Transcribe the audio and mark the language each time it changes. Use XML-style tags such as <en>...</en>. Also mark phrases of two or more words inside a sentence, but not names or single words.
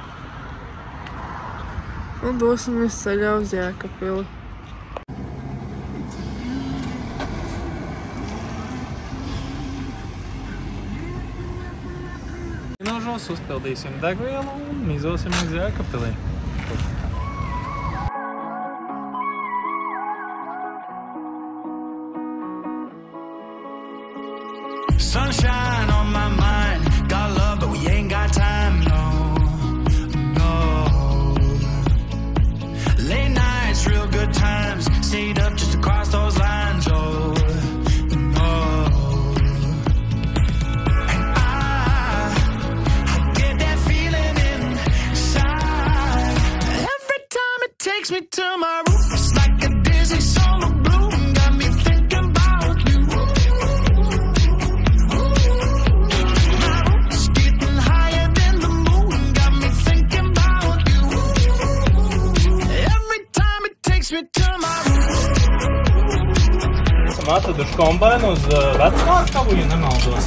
<lv>Un dosimies ceļā uz Jēkabpili. Nožos uzpildīsim degvielu un mizosim uz Jēkabpilī.</lv> <en>Sunshine on my mind, got love but we ain't got time, no. Late nights, real good times, stayed up just to cross those lines, oh, no. And I get that feeling inside, every time it takes me to my room, it's like a dizzy summer bloom, got me thinking about you.</en> <lv>Esam atraduši kombainu uz Vecmārkavu, ja nemaldos.</lv>